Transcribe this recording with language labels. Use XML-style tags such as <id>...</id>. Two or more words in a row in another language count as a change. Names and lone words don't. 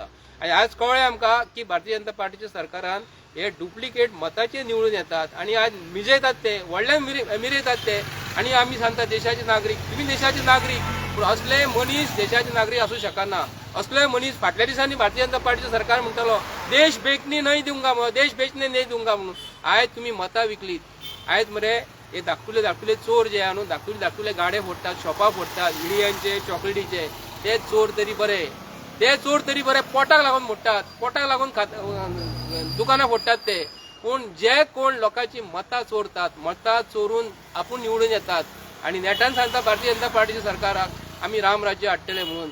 <kok>आनी आज कळ्ळें आमकां की भारतीय जनता पार्टीच्या सरकारान हे डुप्लिकेट मताचे निवडून येतात आनी आज मिजयतात ते, व्हडल्यान मिरयतात ते. आनी आमी सांगता देशाचे नागरीक, तुम्ही देशाचे नागरीक, पूण असले मनीस देशाचे नागरीक असू शकना. असले मनीस फाटल्या दिसांनी भारतीय जनता पार्टीचं सरकार म्हणटलो</kok> <hi>देश बेचणे नहीं दूंगा</hi> <kok>म्हणून,</kok> <hi>देश बेचणे नहीं दूंगा</hi> <kok>म्हणून. आयज तुम्ही मतां विकलीत. आयज मरे हे धाकटुले चोर जे आहा न्हू, धाकटुले गाडे फोडटात, शॉपां फोडटात, इडियांचे चॉकलेटीचे, ते चोर तरी बरे, ते चोर तरी बरे पोटाक लागून मोडटात, पोटाक लागून दुकानां फोडटात ते. पूण जे कोण लोकांची मतां चोरतात, मतां चोरून आपूण निवडून येतात आनी नेटान सांगता भारतीय जनता पार्टीच्या सरकाराक आमी रामराज्य हाडटले म्हणून.</kok>